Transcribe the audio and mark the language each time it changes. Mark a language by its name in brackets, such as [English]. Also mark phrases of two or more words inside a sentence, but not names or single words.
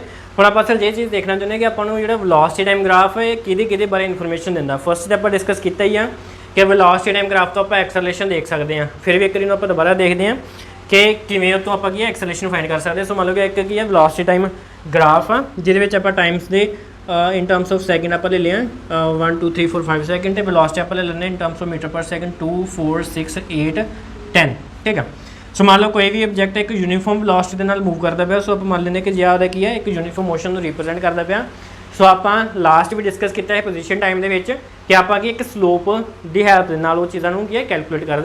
[Punjabi] ਹੁਣ ਆਪਾਂ ਅਸਲ ਜੇ ਚੀਜ਼ ਦੇਖਣਾ ਚਾਹੁੰਦੇ ਕਿ ਆਪਾਂ ਨੂੰ ਜਿਹੜਾ [English] velocity time graph [Punjabi] ਹੈ ਕਿਹਦੇ ਬਾਰੇ ਇਨਫੋਰਮੇਸ਼ਨ ਦਿੰਦਾ। ਫਸਟ ਤੇ ਆਪਾਂ ਡਿਸਕਸ ਕੀਤਾ ਹੀ ਆ ਕਿ [English] velocity time graph [Punjabi] ਤੋਂ ਆਪਾਂ ਐਕਸਲਰੇਸ਼ਨ ਦੇਖ ਸਕਦੇ ਹਾਂ। ਫਿਰ ਵੀ ਇੱਕ ਵਾਰੀ ਨੂੰ ਆਪਾਂ ਦੁਬਾਰਾ ਦੇਖਦੇ ਹਾਂ ਕਿ ਕਿਵੇਂ ਉਹ ਤੋਂ ਆਪਾਂ ਕੀ [English] acceleration find [Punjabi] ਕਰ ਸਕਦੇ। ਸੋ ਮੰਨ ਲਓ ਕਿ ਇੱਕ ਕੀ ਹੈ [English] velocity time graph [Punjabi] ਆ ਜਿਹਦੇ ਵਿੱਚ ਆਪਾਂ ਟਾਈਮਸ ਦੇ [English] in terms of second [Punjabi] ਆਪਾਂ ਲੈ ਲਿਆ 1 2 3 4 5 ਸੈਕਿੰਡ ਤੇ ਵੈਲੋਸਿਟੀ ਆਪਾਂ ਲੈ ਲੈਂਦੇ [English] in terms of metre per second [Punjabi] 2 4 6 8 10 ਠੀਕ ਆ। ਸੋ ਮੰਨ ਲਓ ਕੋਈ ਵੀ ਆਬਜੈਕਟ ਇੱਕ [English] uniform velocity [Punjabi] ਦੇ ਨਾਲ ਮੂਵ ਕਰਦਾ ਪਿਆ। ਸੋ ਆਪਾਂ ਮੰਨ ਲੈਂਦੇ ਕਿ ਜੇ ਉਹਦਾ ਕੀ ਹੈ ਇੱਕ [English] uniform motion [Punjabi] ਨੂੰ ਰਿਪਰੈਜ਼ੈਂਟ ਕਰਦਾ ਪਿਆ। ਸੋ ਆਪਾਂ ਲਾਸਟ ਵੀ ਡਿਸਕਸ ਕੀਤਾ ਹੈ [English] position time [Punjabi] ਦੇ ਵਿੱਚ ਕਿ ਆਪਾਂ ਕੀ ਇੱਕ ਸਲੋਪ ਦੀ ਹੈਲਪ ਦੇ ਨਾਲ ਉਹ ਚੀਜ਼ਾਂ ਨੂੰ ਕੀ ਹੈ ਕੈਲਕੂਲੇਟ ਕਰਦੇ।